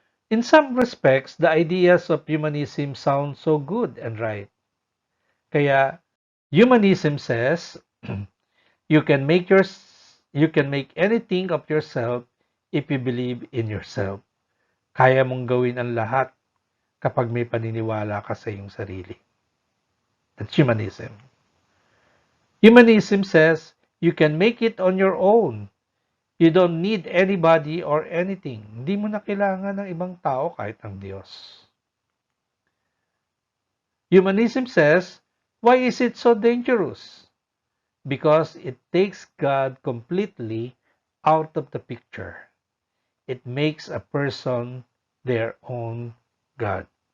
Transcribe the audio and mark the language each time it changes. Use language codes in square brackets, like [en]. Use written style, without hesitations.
[en] In some respects, the ideas of humanism sound so good and right. Kaya humanism says you can make anything of yourself if you believe in yourself. [tl] Kaya mong gawin ang lahat kapag may paniniwala ka sa iyong sarili. [en] That's humanism. Humanism says you can make it on your own. You don't need anybody or anything. [tl] Hindi mo na kailangan ng ibang tao kahit ang Diyos. [en] Humanism says, why is it so dangerous? Because it takes God completely out of the picture. It makes a person their own God.